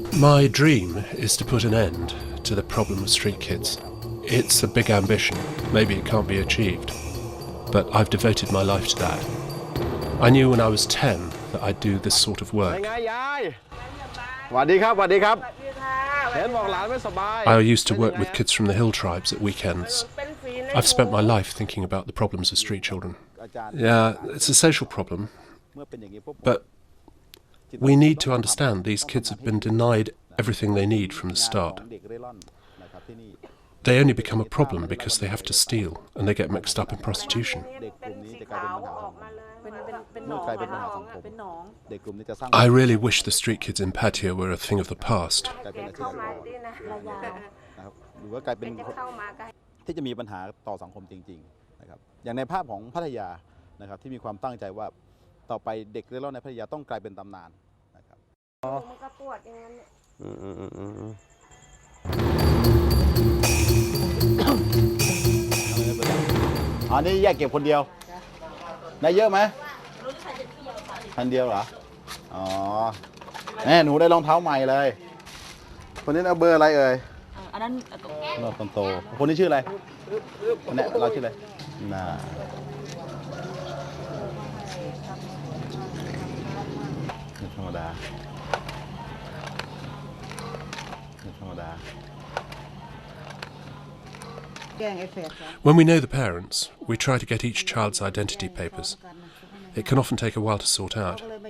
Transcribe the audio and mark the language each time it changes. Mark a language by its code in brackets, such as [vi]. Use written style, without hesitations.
[en] My dream is to put an end to the problem of street kids. It's a big ambition, maybe it can't be achieved, but I've devoted my life to that. I knew when I was 10 that I'd do this sort of [th] เป็น [en] work. [th] ไงยายสวัสดีครับสวัสดีครับเห็นบอกหลานไม่สบาย [en] I used to work with kids from the hill tribes at weekends. I've spent my life thinking about the problems of street children. [th] อาจารย์ [en] Yeah, it's a social problem, [th] เมื่อเป็นอย่างนี้ปุ๊บ [en] but we need to understand these kids have been denied everything they need from the start. [th] ของเด็กเร่ร่อนนะครับที่นี่ [en] They only become a problem because they have to steal and they get mixed up in prostitution. [th] เด็กกลุ่มนี้จะกลายเป็นปัญหาสังคมเมื่อกลายเป็นปัญหาสังคมเด็กกลุ่มนี้จะสร้าง [en] I really wish the street kids in Pattaya were a thing of the past. [th] กลายเป็นอาชีพนะครับหรือว่ากลายเป็นที่จะมีปัญหาต่อสังคมจริงๆนะครับอย่างในภาพของพัทยานะครับที่มีความตั้งใจว่าต่อไปเด็กเร่ร่อนในพัทยาต้องกลายเป็นตำนานนะครับมันก็ปวดอย่างนั้น อันนี้แยกเก็บคนเดียวได้เยอะไหมพันเดียวเหรออ๋อแม่หนูได้รองเท้าใหม่เลยคนนี้เอาเบอร์อะไรเอ่ยอันนั้นคนโตคนนี้ชื่ออะไรคนนี้เราชื่ออะไรน่าธรรมดาธรรมดา [en] When we know the parents, we try to get each child's identity papers. It can often take a while to sort out.